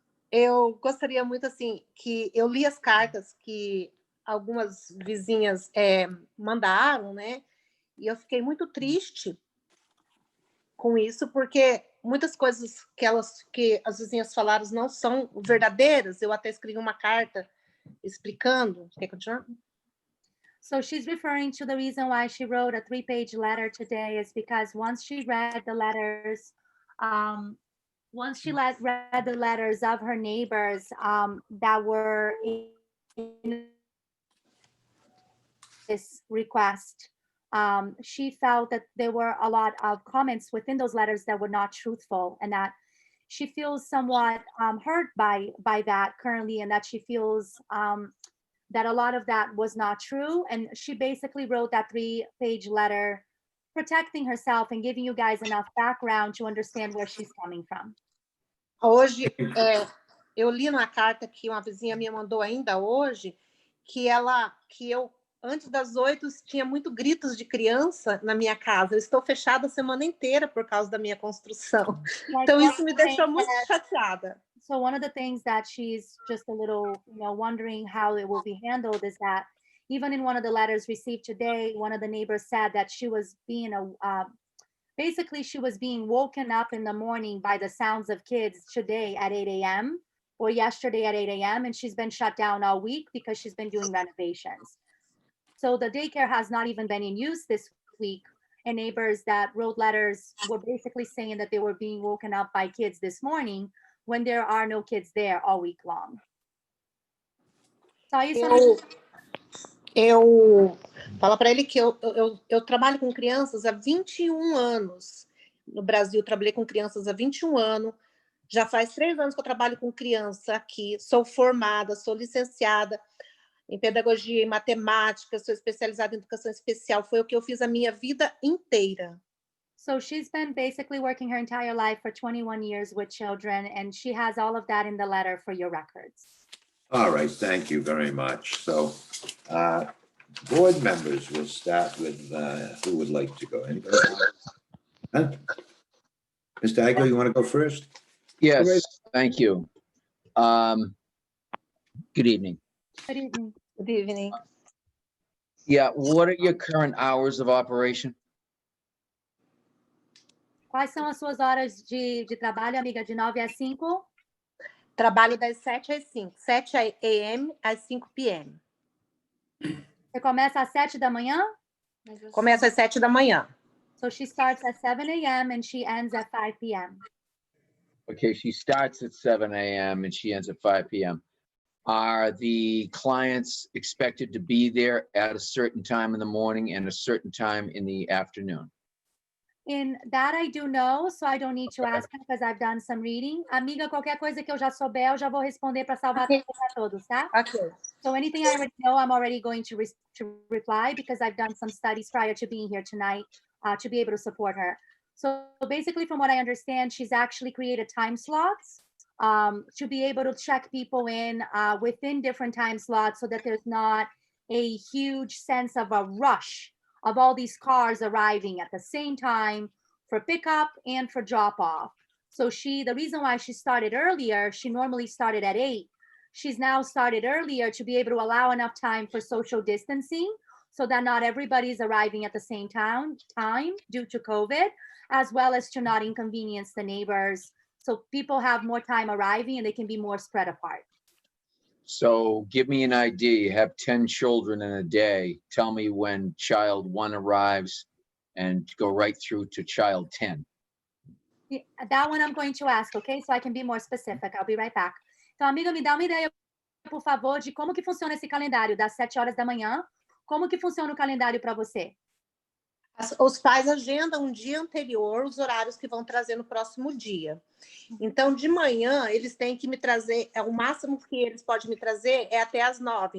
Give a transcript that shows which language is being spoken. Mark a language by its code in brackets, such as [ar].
[pt] Eu gostaria muito, assim, que eu li as cartas que algumas vizinhas mandaram, né? E eu fiquei muito triste com isso, porque muitas coisas que as vizinhas falaram não são verdadeiras. Eu até escrevi uma carta explicando. Quer continuar? [en] So she's referring to the reason why she wrote a 3-page letter today is because once she read the letters, read the letters of her neighbors that were in this request, she felt that there were a lot of comments within those letters that were not truthful, and that she feels somewhat hurt by that currently, and that she feels that a lot of that was not true. And she basically wrote that 3-page letter protecting herself and giving you guys enough background to understand where she's coming from. [pt] Hoje, eu li uma carta que uma vizinha me mandou ainda hoje, que eu, antes das 8, tinha muito gritos de criança na minha casa. Eu estou fechada a semana inteira por causa da minha construção. Então, isso me deixou muito chateada. [en] So one of the things that she's just a little, wondering how it will be handled is that even in one of the letters received today, one of the neighbors said that she was being basically she was being woken up in the morning by the sounds of kids today at 8 a.m. or yesterday at 8 a.m. and she's been shut down all week because she's been doing renovations. So the daycare has not even been in use this week, and neighbors that wrote letters were basically saying that they were being woken up by kids this morning when there are no kids there all week long. [pt] Só isso. Eu falo para ele que eu trabalho com crianças há 21 anos. No Brasil, trabalhei com crianças há 21 anos. Já faz 3 anos que eu trabalho com criança aqui. Sou formada, sou licenciada em pedagogia e matemática, sou especializada em educação especial. Foi o que eu fiz a minha vida inteira. [en] So she's been basically working her entire life for 21 years with children, and she has all of that in the letter for your records. All right, thank you very much. So, board members, we'll start with who would like to go. Anybody? Huh? Mr. Igo, you want to go first? Yes, thank you. Good evening. Good evening. Good evening. Yeah, what are your current hours of operation? [pt] Quais são as suas horas de trabalho, amiga? De 9 às 5? Trabalho das 7 às 5. 7 a.m. às 5 p.m. Você começa às 7 da manhã? Começa às 7 da manhã. [en] So she starts at 7 a.m. and she ends at 5 p.m. Okay, she starts at 7 a.m. and she ends at 5 p.m. Are the clients expected to be there at a certain time in the morning and a certain time in the afternoon? In that I do know, so I don't need to ask her because I've done some reading. [pt] Amiga, qualquer coisa que eu já souber, eu já vou responder para salvar [en] Ok. [pt] tempo para todos, tá? [en] Ok. So anything I already know, I'm already going to reply because I've done some studies prior to being here tonight to be able to support her. So basically, from what I understand, she's actually created time slots to be able to check people in within different time slots so that there's not a huge sense of a rush of all these cars arriving at the same time for pickup and for drop off. So the reason why she started earlier, she normally started at 8. She's now started earlier to be able to allow enough time for social distancing so that not everybody's arriving at the same time due to COVID, as well as to not inconvenience the neighbors. So people have more time arriving and they can be more spread apart. So give me an idea. You have 10 children in a day. Tell me when child 1 arrives and go right through to child 10. Yeah, that one I'm going to ask, okay? So I can be more specific. I'll be right back. [pt] Então, amiga, me dá uma ideia, por favor, de como que funciona esse calendário das 7 horas da manhã. Como que funciona o calendário para você? Os pais agendam um dia anterior os horários que vão trazer no próximo dia. Então, de manhã, eles têm que me trazer, o máximo que eles podem me trazer é até as 9.